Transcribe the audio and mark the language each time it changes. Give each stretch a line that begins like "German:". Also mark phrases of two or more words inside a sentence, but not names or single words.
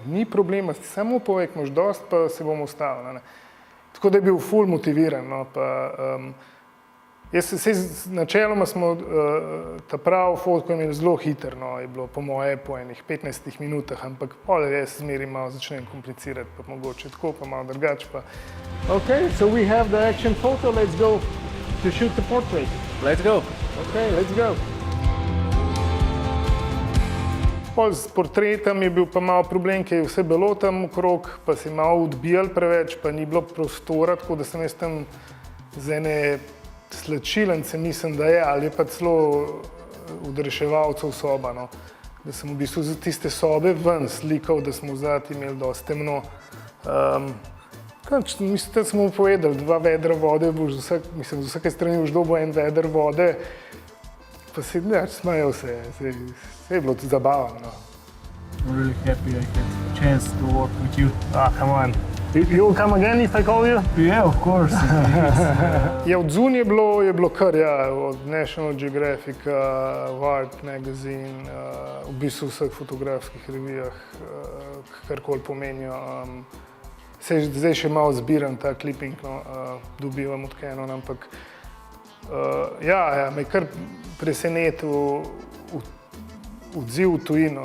Slovenian: Ni problema, samo povej, imaš dost, pa se bomo ustavili, ne. Tako da je bil ful motiviran, no, pa Načeloma smo ta prav fotko imeli zelo hitro, no, je bilo po moje po enih 15 minutah, ampak pol jaz zmeri malo začnem komplicirati, pa mogoče tako, pa malo drugače pa.
English: Okay, so we have the action photo. Let's go to shoot the portrait. Let's go! Okay, let's go.
Slovenian: Pol s portretom je bil pa malo problem, ker je vse bilo tam okrog, pa se je malo odbijal preveč, pa ni bilo prostora, tako da sem jaz tam z ene slačilence, mislim, da je, ali je pa celo od reševalcev soba, no. Da sem v bistvu za tiste sobe ven slikal, da smo vzati imeli dosti temno. Mislim, da smo mu povedali, 2 vedra vode, z vsake strani boš dobil 1 veder vode, pa se smejal se je bilo tudi zabavno.
English: I'm really happy I had a chance to work with you. Ah, come on. You'll come again if I call you? Yeah, of course.
Slovenian: Ja, od zunaj je bilo kar, ja, od National Geographic, Wired Magazine, v bistvu vseh fotografskih revijah, karkoli pomenijo. Zdaj še malo zbiram ta clipping, no, dobivam od Canon, ampak ja, me je kar presenetil odziv v tujino.